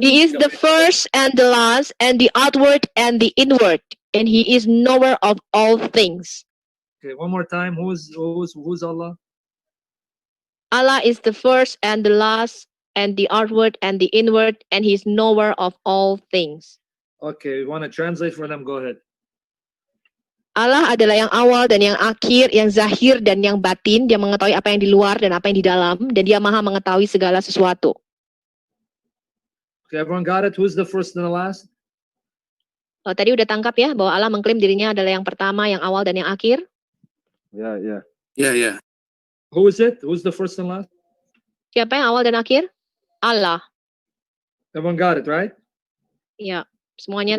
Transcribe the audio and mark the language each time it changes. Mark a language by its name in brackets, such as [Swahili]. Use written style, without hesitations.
[English] He is the first and the last and the outward and the inward, and he is knower of all things. Okay, one more time. Who's Allah? Allah is the first and the last and the outward and the inward, and he is knower of all things. Okay, you want to translate for them? Go ahead. [Indonesian] Allah adalah yang awal dan yang akhir, yang zahir dan yang batin. Dia mengetahui apa yang di luar dan apa yang di dalam, dan dia maha mengetahui segala sesuatu. [English] Okay, everyone got it? Who's the first and the last? [Indonesian] Tadi udah tangkap ya, bahwa Allah mengklaim dirinya adalah yang pertama, yang awal dan yang akhir. Ya, ya. [English] Yeah. Who is it? Who's the first and last? [Indonesian] Siapa yang awal dan akhir? Allah. [English] Everyone got it, right? [Indonesian] Ya, semuanya